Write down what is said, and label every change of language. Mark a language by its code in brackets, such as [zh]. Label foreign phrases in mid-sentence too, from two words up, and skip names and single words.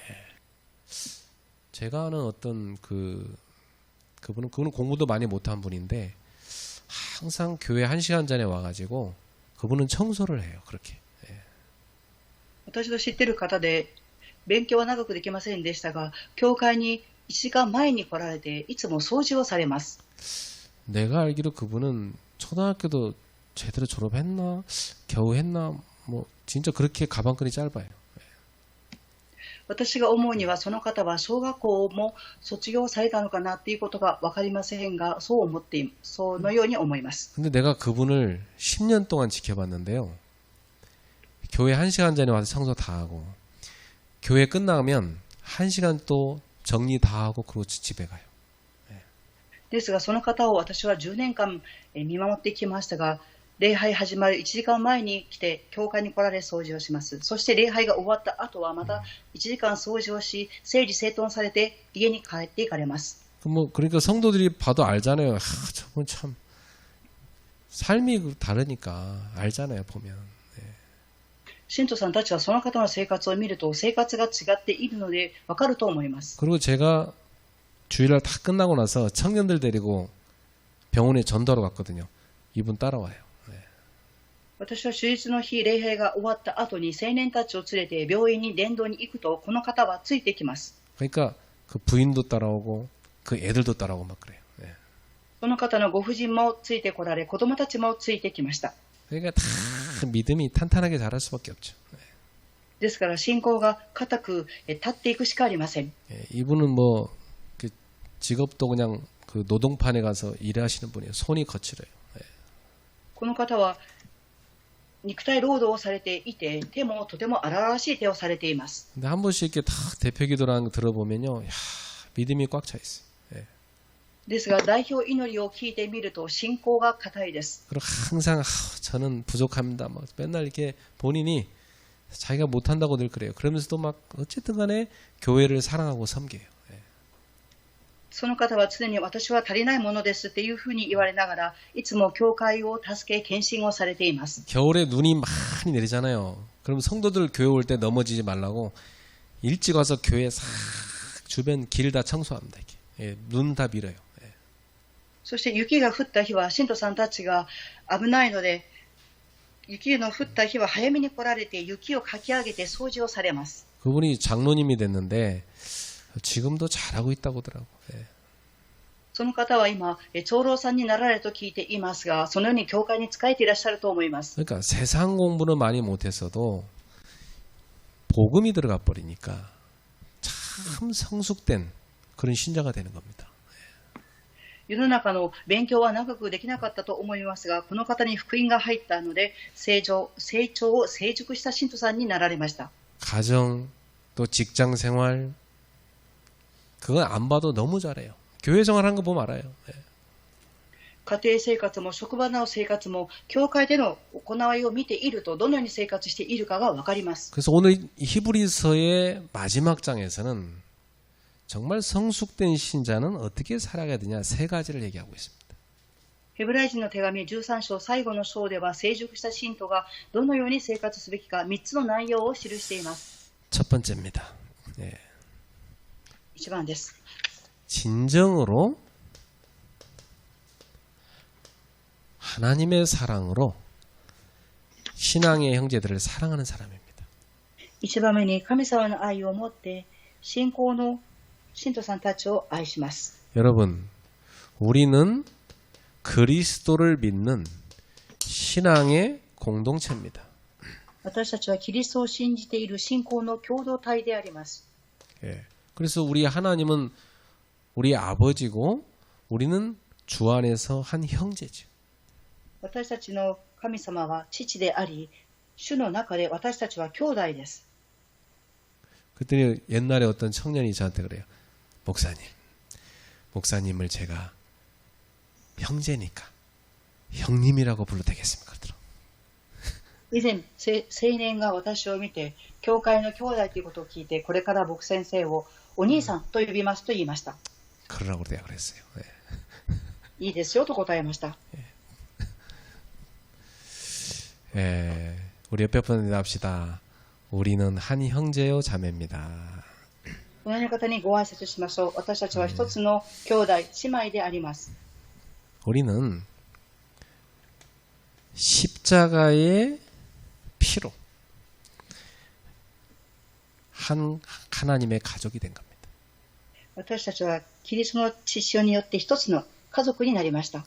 [ko] 제가 아는 어떤 그분은 공부도 많이 못한 분인데 항상 교회 1시간 전에 와가지고 그분은 청소를 해요. 그렇게. [ja] 私の知っている方で、勉強は長くできませんでしたが、教会に1時間前に来られて、いつも掃除をされます。 [ko] 내가 알기로 그분은 초등학교도 제대로 졸업했나 겨우 했나 뭐 진짜 그렇게 가방끈이 짧아요. [ja] 私が思うには、その方は小学校も卒業されたのかなっていうことが分かりませんが、そのように思います。 [ko] 근데 내가 그분을 10년 동안 지켜봤는데요. 교회 1시간 전에 와서 청소 다 하고 교회 끝나면 1시간 또 정리 다 하고 그러고 집에 가요. [ja] ですが、その方を私は10年間見守ってきましたが、礼拝始まる1時間前に来て教会に来られ掃除をします。そして礼拝が終わった後はまた1時間掃除をし、整理整頓されて家に帰っていかれます。 [ko] 뭐 그러니까 성도들이 봐도 알잖아요. 저분 참 삶이 다르니까 알잖아요. 보면. [ja] 信徒さんたちはその方の生活を見ると生活が違っているのでわかると思います。 [ko] 그리고 제가 주일날 다 끝나고 나서 청년들 데리고 병원에 전도하러 갔거든요. 이분 따라와요. [ja] 私は手術の日、礼拝が終わった後に青年たちを連れて病院に伝道に行くと、この方はついてきます。 [ko] 그러니까 그 부인도 따라오고 그 애들도 따라오고 막 그래요. [ja] その方のご婦人もついてこられ、子供たちもついてきました。 [ko] 그러니까 다 믿음이 탄탄하게 자랄 수밖에 없죠. [ja] ですから信仰が固く立っていくしかありません。 [ko] 이분은 뭐 그 직업도 그냥 그 노동판에 가서 일하시는 분이에요. 손이 거칠어요. [ja] この方は肉体労働をされていて、手もとても荒々しい手をされています。 [ko] 근데 한 번씩 이렇게 다 대표 기도라는 거 들어보면요, 야, 믿음이 꽉 차 있어요. [ja] ですが代表祈りを聞いてみると信仰が固いです。 [ko] 그리고 항상 저는 부족합니다. 막 맨날 이렇게 본인이 자기가 못한다고 늘 그래요. 그러면서도 막 어쨌든 간에 교회를 사랑하고 섬겨요. [ja] その方は常に私は足りないものですっていうふうに言われながら、いつも教会を助け献身をされています。 [ko] 겨울에 눈이 많이 내리잖아요. 그럼 성도들 교회 올 때 넘어지지 말라고 일찍 와서 교회 싹 주변 길 다 청소합니다. 이렇게. 눈 다 밀어요. [ja] そして雪が降った日は信徒さんたちが危ないので、雪の降った日は早めに来られて雪をかき上げて掃除をされます。 [ko] 그분이 장로님이 됐는데 지금도 잘하고 있다고 하더라고. [ja] その方は今長老さんになられると聞いていますが、そのように教会に仕えていらっしゃると思います。 [ko] 그러니까 세상 공부는 많이 못했어도 복음이 들어가 버리니까 참 성숙된 그런 신자가 되는 겁니다. [ja] 世の中の勉強は長くできなかったと思いますが、この方に福音が入ったので成長を成熟した信徒さんになられました。 [ko] 가정 또 직장 생활 그건 안 봐도 너무 잘해요. 교회 생활하는 거 보면 알아요. [ja] 家庭生活も職場の生活も教会での行いを見ていると、どのように生活しているかが分かります。 [ko] 그래서 오늘 히브리서의 마지막 장에서는 정말 성숙된 신자는 어떻게 살아가야 되냐 세 가지를 얘기하고 있습니다. [ja] ヘブライ人の手紙13章最後の章では、成熟した信徒がどのように生活すべきか3つの内容を記しています。 [ko] 첫 번째입니다. [ja] 1 番です。 [ko] 진정으로 하나님의 사랑으로 신앙의 형제들을 사랑하는 사람입니다. [ja] 1 番目に神様の愛を持って信仰の信徒さんたちを愛します。 [ko] 여러분, 우리는 그리스도를 믿는 신앙의 공동체입니다. [ja] 私たちはキリストを信じている信仰の共同体であります。 [ko] 그래서 우리 하나님은 우리 아버지고 우리는 주 안에서 한 형제죠. [ja] 私たちの神様は父であり、主の中で私たちは兄弟です。 [ko] 그랬더니 옛날에 어떤 청년이 저한테 그래요. 목사님을 제가 형제니까 형님이라고 불러도 되겠습니까? 그러더라고요. [ja] 以前、青年が私を見て、教会の兄弟ということを聞いて、これから僕先生をお兄さんと呼びますと言いました。 [ko] 그러라고 내가 그랬어요. [ja] いいですよと答えました。 [ko] 예, 우리 옆에 분한테 합시다. 우리는 한 형제요 자매입니다. [ja] 隣の方にご挨拶しましょう。私たちは一つの兄弟、姉妹であります。 [ko] 우리는 십자가의 피로 한 하나님의 가족이 된 겁니다. [ja] 私たちはキリストの血潮によって一つの家族になりました。